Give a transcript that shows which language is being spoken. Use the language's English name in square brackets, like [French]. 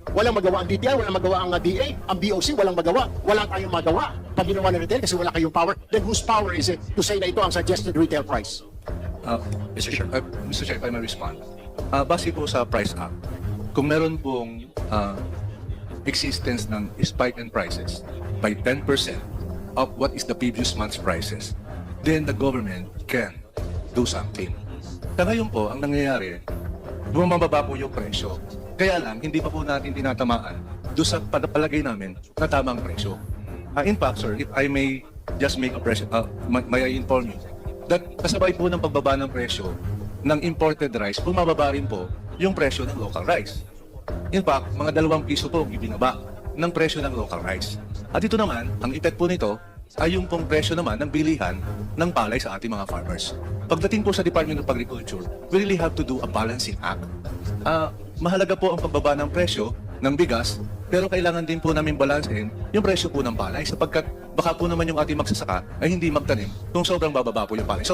[Filipino] Walang magawa ang DTI, walang magawa ang DA, ang BOC, walang magawa. Wala tayong magawa pag ginawa ng retail kasi wala kayong power. [English] Then whose power is it to say [Filipino] na ito ang [English] suggested retail price? Mr. Chair, Mr. Chair, if I may respond. Base po sa Price Act, kung meron pong existence ng spike in prices by 10% of what is the previous month's prices, then the government can do something. [Filipino] Sa ngayon po, ang nangyayari, bumababa po yung presyo. Kaya lang, hindi pa po natin tinatamaan doon sa palagay namin na tamang presyo. [English] In fact, sir, if I may just make a presyo, may I inform you that [Filipino] kasabay po ng pagbaba ng presyo ng imported rice, bumababa rin po yung presyo ng local rice. In fact, mga 2 piso po ang ibinaba ng presyo ng local rice. At ito naman, [English] ang effect [Filipino] po nito ay yung pong presyo naman ng bilihan ng palay sa ating mga farmers. Pagdating po sa Department of Agriculture, [English] we really have to do a balancing act. [Filipino] Mahalaga po ang pagbaba ng presyo ng bigas, pero kailangan din po namin balansehin yung presyo po ng palay sapagkat baka po naman yung ating magsasaka ay hindi magtanim kung sobrang bababa po yung palay.